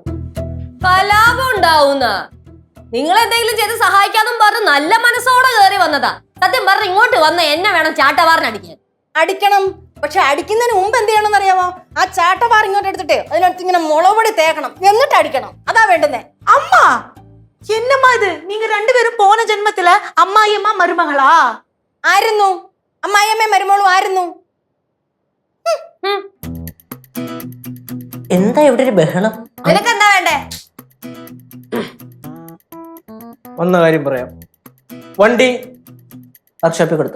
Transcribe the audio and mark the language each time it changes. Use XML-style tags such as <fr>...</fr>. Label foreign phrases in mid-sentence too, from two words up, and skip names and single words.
<ml>കലാപം ഉണ്ടാവുന്ന നിങ്ങൾ എന്തെങ്കിലും ചെയ്ത് സഹായിക്കാന്നും പറഞ്ഞ് നല്ല മനസ്സോടെ കയറി വന്നതാ. സത്യം പറഞ്ഞ ഇങ്ങോട്ട് വന്ന എന്നെ വേണം ചാട്ടവാറിനടിക്കാൻ. അടിക്കണം, പക്ഷെ അടിക്കുന്നതിന് മുമ്പ് എന്ത് ചെയ്യണമെന്ന് അറിയാമോ? ആ ചാട്ടവാർ ഇങ്ങോട്ട് എടുത്തിട്ടേ അതിനടുത്ത് ഇങ്ങനെ മുളപൊടി തേക്കണം, എന്നിട്ട് അടിക്കണം. അതാ വേണ്ടുന്നേ.</ml> <ta>அம்மா என்னம்மா இது? நீங்க ரெண்டு பேரும் போன ஜென்மத்துல அம்மாயம்மா மருமகளா</ta> <ml>ആയിരുന്നു? അമ്മായിയമ്മയും മരുമോളും ആയിരുന്നു. എന്താ ഇവിടെ ഒരു ബഹളം? നിനക്ക് എന്താ വേണ്ടേ? വന്ന കാര്യം പറയാം. വണ്ടി വർക്ക്ഷോപ്പിൽ കൊടുത്ത്.</ml>